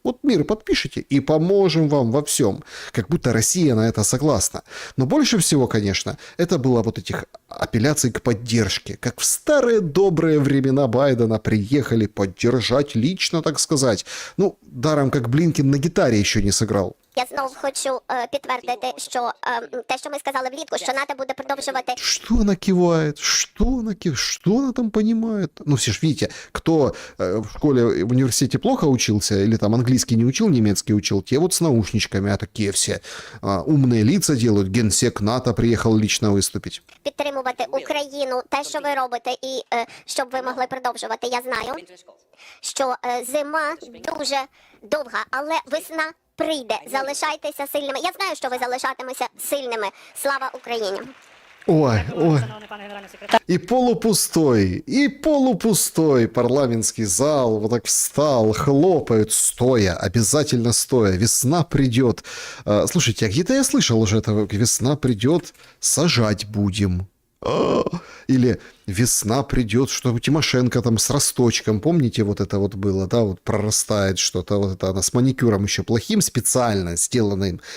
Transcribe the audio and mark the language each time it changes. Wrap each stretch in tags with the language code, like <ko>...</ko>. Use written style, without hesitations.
<ru>Вот мир подпишите и поможем вам во всем. Как будто Россия на это согласна. Но больше всего, конечно, это было вот этих апелляций к поддержке. Как в старые добрые времена Байдена приехали поддержать лично, так сказать. Ну, даром, как Блинкен на гитаре еще не сыграл.</ru> <uk>Я знову хочу підтвердити, що те, що ми сказали влітку, що НАТО буде продовжувати.</uk> <ru>Что она кивает? Что она там понимает? Ну, все ж видите, кто в школе, в университете плохо учился, или там английский не учил, немецкий учил, те вот с наушничками, а такие все умные лица делают. Генсек НАТО приехал лично выступить.</ru> <uk>Підтримувати Україну, те, що ви робите, і щоб ви могли продовжувати. Я знаю, що зима дуже довга, але весна прийде. Залишайтеся сильними. Я знаю, що ви залишатимеся сильними. Слава Україні! Ой.</uk> <ru>И полупустой парламентский зал вот так встал, хлопают, стоя, обязательно стоя. Весна придет. Слушайте, а где-то я слышал уже это. Весна придет, сажать будем. Или весна придет, что Тимошенко там с росточком, помните, вот это вот было, да, вот прорастает что-то, вот это она с маникюром еще плохим, специально сделанным,</ru>